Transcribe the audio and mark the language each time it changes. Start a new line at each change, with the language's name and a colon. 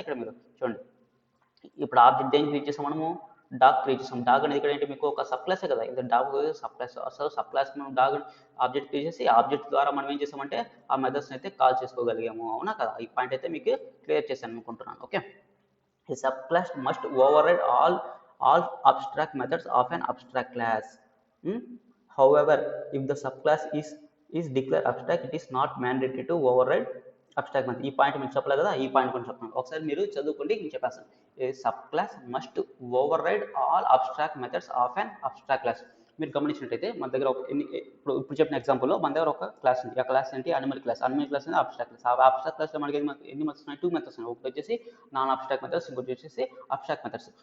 Telugu: ఇక్కడ మీరు చూడండి, ఇప్పుడు ఆబ్జెక్ట్ దేని క్రియేట్ చేసాం, మనము డాగ్ క్రియేట్ చేసాం. డాగ్ అనేది ఇక్కడ ఏంటి, మీకు ఒక సబ్ క్లాసే కదా. ఇది డాగ్ సబ్ క్లాస్. అసలు సబ్ క్లాస్ మనం డాగ్ ఆబ్జెక్ట్ క్రియేట్ చేసి ఆబ్జెక్ట్ ద్వారా మనం ఏం చేసామంటే ఆ మెథడ్స్ని అయితే కాల్ చేసుకోగలిగాము, అవునా కదా. ఈ పాయింట్ అయితే మీకు క్లియర్ చేశాను అనుకుంటున్నాను.
English: Okay, a subclass must override all abstract methods of an abstract class. However, if the subclass is declared abstract, it is not mandatory to override abstract method.
Telugu: ఈ పాయింట్ మీరు చెప్పలేదు కదా, ఈ పాయింట్ కూడా చెప్తాను. ఒకసారి మీరు చదువుకోండి, నేను చెప్పేస్తాను.
English: A subclass must override all abstract methods of an abstract class.
Telugu: మీరు గమనించినట్టయితే మన దగ్గర ఇప్పుడు చెప్పిన ఎగ్జాంపుల్లో మన దగ్గర ఒక క్లాస్ ఉంది. ఆ క్లాస్ ఏంటి, అనిమల్ క్లాస్ అనేది అబ్స్ట్రాక్ట్ క్లాస్. ఆ అబ్స్ట్రాక్ట్ క్లాస్లో మనకి ఎన్ని మెథడ్స్ ఉన్నాయి, 2 మెథడ్స్ ఉన్నాయి. ఒకటి వచ్చేసి నాన్ అబ్స్ట్రాక్ట్ మెథడ్స్, ఇంకోటి వచ్చేసి అబ్స్ట్రాక్ట్ మెథడ్స్.